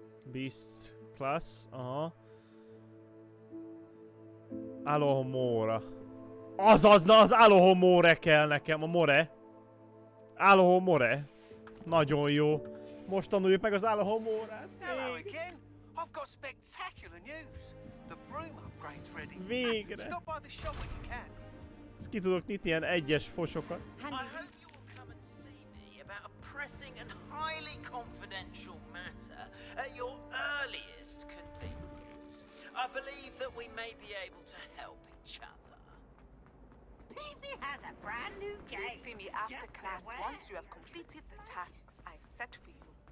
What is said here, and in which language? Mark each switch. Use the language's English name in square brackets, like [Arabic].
[English] Beast class, aha. [Hungarian] Alohomora. Azaz, na az Alohomore kell nekem, a more. Alohomore. Nagyon jó. Most tanuljuk meg az Alohomorát. [English] Hello again. I've got spectacular news. The broom upgrade's ready. [Hungarian] Végre. [English] Stop by the shop when you can. [Hungarian] Ki tudok nyitni ilyen egyes fosokat. [English] I hope you will come and see me about a pressing and highly confidential matter at your earliest convenience. I believe that we may be able to help each other. Peavsy has a brand new game. Please see me after class once you have completed the tasks I've set for you.